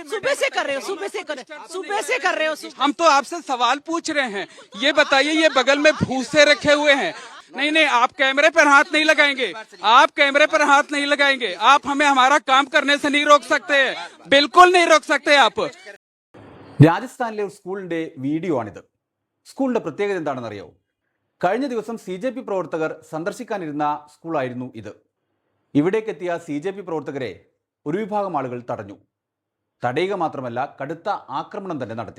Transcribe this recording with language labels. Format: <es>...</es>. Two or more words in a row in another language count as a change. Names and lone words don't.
<hi>सुबह से कर रहे हो, सुबह से कर रहे हो। हम तो आपसे सवाल पूछ रहे हैं। ये बताइए, ये बगल में भूसे रखे हुए हैं। नहीं नहीं, आप कैमरे पर हाथ नहीं लगाएंगे, आप कैमरे पर हाथ नहीं लगाएंगे। आप हमें हमारा काम करने से नहीं रोक सकते, बिल्कुल नहीं रोक सकते आप।</hi> <ml>രാജസ്ഥാനിലെ ഒരു സ്കൂളിന്റെ വീഡിയോ ആണിത്. സ്കൂളിന്റെ പ്രത്യേകത എന്താണെന്ന് അറിയാവോ? കഴിഞ്ഞ ദിവസം CJP പ്രവർത്തകർ സന്ദർശിക്കാനിരുന്ന സ്കൂളായിരുന്നു ഇത്. ഇവിടേക്കെത്തിയ CJP പ്രവർത്തകരെ ഒരു വിഭാഗം ആളുകൾ തടഞ്ഞു. തടയുക മാത്രമല്ല, കടുത്ത ആക്രമണം തന്നെ നടത്തി.</ml>